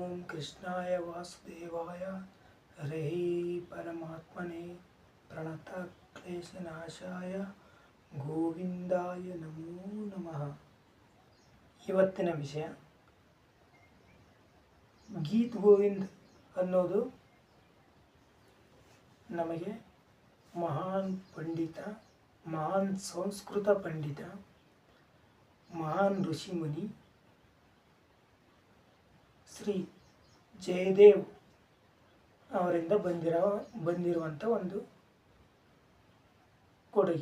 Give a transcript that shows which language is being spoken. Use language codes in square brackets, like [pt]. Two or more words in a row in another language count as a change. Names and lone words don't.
[sa] कृष्णाय वासुदेवाय हरे परमात्मने प्रणतक्लेशनाशाय ಗೋವಿಂದಾಯ ನಮೋ ನಮಃ. [kn] ಇವತ್ತಿನ ವಿಷಯ ಗೀತ್ ಗೋವಿಂದ್ ಅನ್ನೋದು ನಮಗೆ ಮಹಾನ್ ಪಂಡಿತ, ಮಹಾನ್ ಸಂಸ್ಕೃತ ಪಂಡಿತ, ಮಹಾನ್ ಋಷಿಮುನಿ ಶ್ರೀ ಜಯದೇವ್ ಅವರಿಂದ ಬಂದಿರುವಂಥ ಒಂದು ಕೊಡುಗೆ.